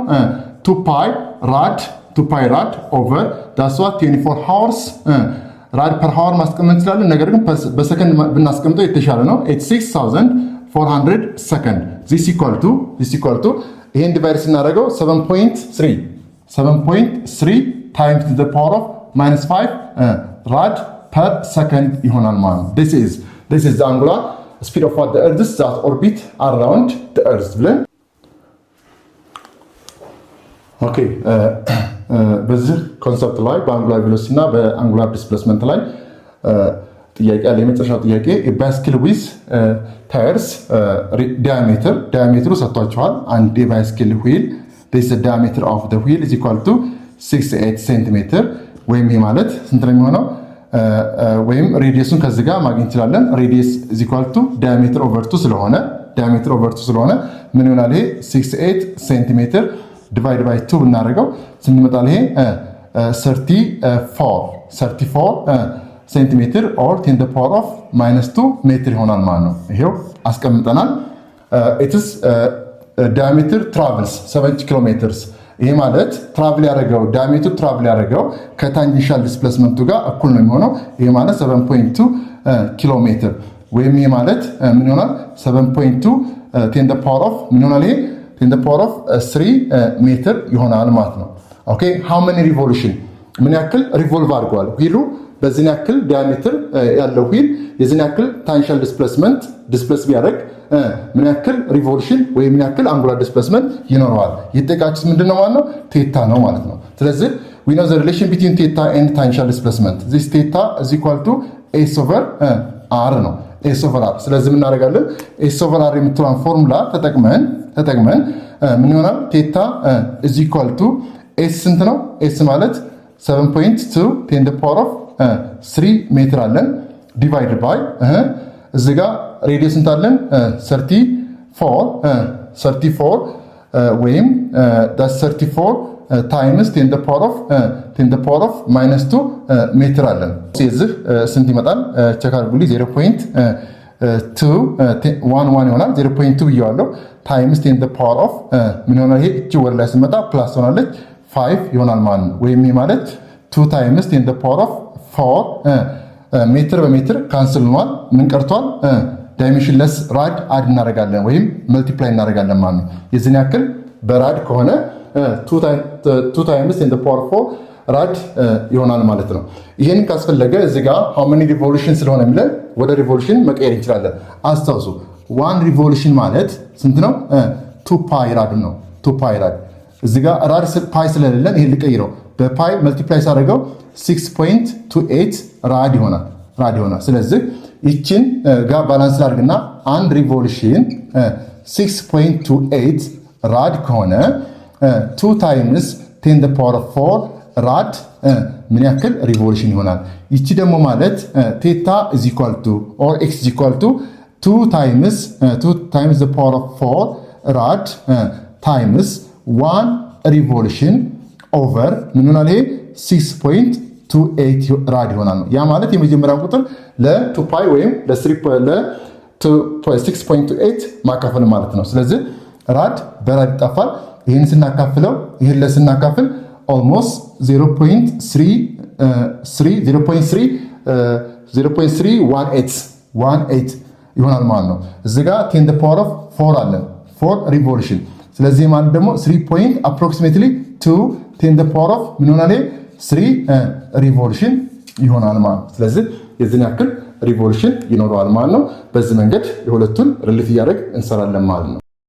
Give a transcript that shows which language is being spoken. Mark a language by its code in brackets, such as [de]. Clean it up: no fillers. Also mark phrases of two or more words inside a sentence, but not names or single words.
[am] 2 [en] pi rad over [am] ዳስዋ 24 [en] hours rad per hour [am] ማስቀመጥ እንችላለን። ነገር ግን በሰከንድ ብናስቀምጠው የተሻለ ነው። 86400 ሰከንድ [en] this equal to [am] ይሄን ዲቫይድ ስናደርገው [en] 7.3 times the power of -5 rad per second [am] ይሆናል ማለት ነው። [en] this is the angular speed of what the earth that orbit around the earth ብለን [am] ኦኬ በዚህ ኮንሰፕት ላይ በአንጉላር ቬሎሲቲ እና በአንጉላር ዲስፕሌስመንት ላይ ጥያቄ አለ። የመጨረሻው ጥያቄ [en] bicycle with tyres [am] ዲያሜትሩ ሰጥቷቸዋል። አንድ የባይስክል ዊል [en] this diameter of the wheel is equal to 68 [am] ሴንቲሜትር ወይም ይሄ ማለት ስንት ነው የሚሆነው? ወይም ሬዲየሱን ከዚህ ጋር ማግኘት እንችላለን። ሬዲየስ [en] is equal to diameter over 2 [am] ስለሆነ ምን ይሆናል? ይሄ 68 ሴንቲሜትር [en] divide by [am] 2 ብናደርገው ስንት ይመጣል? ይሄ 34 ሴንቲሜትር ኦር 10 [en] the power of -2 [am] ሜትር ይሆናል ማለት ነው። ይሄው አስቀምጠናል። [en] its diameter travels 70 kilo metres። [am] ይሄ ማለት ትራቭል ያደረገው ከታንጀንሻል ዲስፕሌስመንቱ ጋር እኩል ነው የሚሆነው። ይሄ ማለት 7.2 [en] kilo metre [am] ወይም ይሄ ማለት ምን ይሆናል? [en] 7.2 10 the power of [am] ምን ይሆናል? ይሄ 10 [en] the power of 3 [am] ሜትር ይሆናል ማለት ነው። [en] okay how many revolution [am] ምን ያክል ሪቮልቭ አድርገዋል ዊሉ በዚህ ያክል ዲያሜትር ያለው ዊል የዚህ ያክል [en] tangential displacement displace [am] ቢያደርግ ምን ያክል ሪቮሉሽን ወይ ምን ያክል [en] angular displacement [am] ይኖረዋል? ይጠቃችስ ምንድነው ማለት ነው? ቴታ ነው ማለት ነው። ስለዚህ [en] we know the relation between theta and tangential displacement this theta is equal to s over r [am] ነው [en] s over r። [am] ስለዚህ ምን እናደርጋለን? [en] s over r [am] የምትለውን ፎርሙላ ተጠቅመን ምን ይሆናል? ቴታ [en] is equal to s [am] ስንት ነው? s ማለት 7.2 10 [en] the power of 3 [am] ሜትር አለን [en] divide by [am] እዚህ ጋር ሬዲየስ እንታለን 34 ወይም 34 ታይምስ 10 [en] the power of -2 [am] ሜትር አለን። ስለዚህ ስንት ይመጣል? ቼክ አድርጉልኝ። 0.211 ይሆናል። 0.2 ብየዋለሁ ታይምስ 10 [en] the power of [am] ምን ይሆናል? ይሄ እቺ ወደ ላይ ስመጣ ፕላስ ሆናለች 5 ይሆናል ማለት ነው። ወይም ይሄ ማለት 2 ታይምስ 10 [en] the power of [am] ሜትር በሜትር ካንስል ሆኗል። ምን ቀርቷል? [en] dimensionless rad [am] አድ እናደርጋለን ወይም መልቲፕላይ እናደርጋለን ማለት ነው። የዚህን ያክል በራድ ከሆነ 2 ታይምስ 10 [en] to the power 4 [am] ራድ ይሆናል ማለት ነው። ይሄን ካስፈለገ እዚህ ጋር [en] how many revolution [am] ስለሆነ የሚለን ወደ ሪቮሉሽን መቀየር እንችላለን። አስታውሱ 1 ሪቮሉሽን ማለት ስንት ነው? 2 [en] pi rad [am] ነው። 2 [en] pi rad [am] እዚህ ጋር [en] rad pi [am] ስለሌለን ይሄን ልቀይረው በፓይ መልቲፕላይ ሳደርገው 6.28 ራድ ይሆናል። ስለዚህ ይችን ጋር ባላንስ ላድርግና አንድ ሪቮሉሽን 6.28 ራድ ከሆነ 2 ታይምስ 10 [en] to the power 4 [am] ራድ ምን ያክል ሪቮሉሽን ይሆናል? ይቺ ደግሞ ማለት ቴታ [en] is equal to or x is equal to 2 times the power of 4 ራድ times 1 revolution over [am] ምን ይሆናል? ይሄ 6.28 ራድ ይሆናል። ያ ማለት የመጀመሪያው ቁጥር ለ2 ፓይ ወይም ለ6.28 ማካፈል ማለት ነው። ስለዚህ ራድ በራድ ይጠፋል። ይህን ስናካፍለው ይህን ለስናካፍል almost 0.318 ይሆናል ማለት ነው። እዚህ ጋር 10 [en] to the power of 4 [am] አለን 4 ሪቮሉሽን። ስለዚህ ማለት ደግሞ 3 [en] approximately 2 10 to the power of [am] ምን ይሆናል? 3 ሪቮሉሽን ይሆናል ማለት ነው። ስለዚህ የዚህን ያክል ሪቮሉሽን ይኖረዋል ማለት ነው። በዚህ መንገድ የሁለቱን ሪሌት እያደረግ እንሰራለን ማለት ነው።